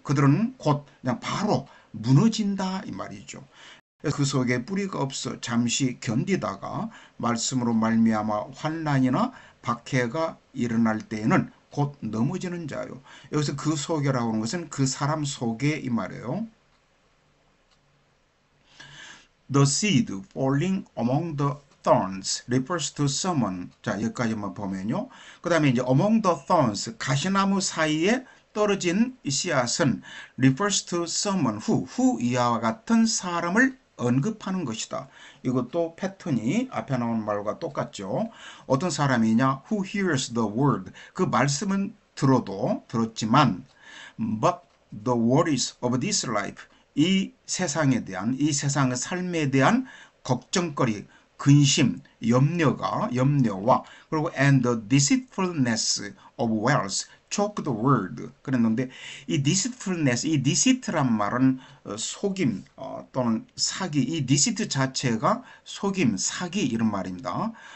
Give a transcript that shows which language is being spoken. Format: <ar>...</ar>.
<ko>그들은 곧 그냥 바로 무너진다 이 말이죠. 그 속에 뿌리가 없어 잠시 견디다가 말씀으로 말미암아 환난이나 박해가 일어날 때에는 곧 넘어지는 자요. 여기서 그 속에라고 하는 것은 그 사람 속에 이 말이에요.</ko> <en>The seed falling among the thorns refers to someone.</en> <ko>자, 여기까지만 보면요. 그 다음에 이제</ko> <en>among the thorns,</en> <ko>가시나무 사이에 떨어진 씨앗은</ko> <en>refers to someone who</en> <ko>이하와 같은 사람을 언급하는 것이다. 이것도 패턴이 앞에 나온 말과 똑같죠. 어떤 사람이냐?</ko> <en>Who hears the word.</en> <ko>그 말씀은 들었지만</ko> <en>but the worries of this life.</en> <ko>이 세상에 대한, 이 세상의 삶에 대한 걱정거리, 근심, 염려와 그리고</ko> <en>and the deceitfulness of wealth choke the word</en> <ko>그랬는데 이 deceitfulness, 이 deceit란 말은 속임 또는 사기, 이 deceit 자체가 속임, 사기 이런 말입니다.</ko>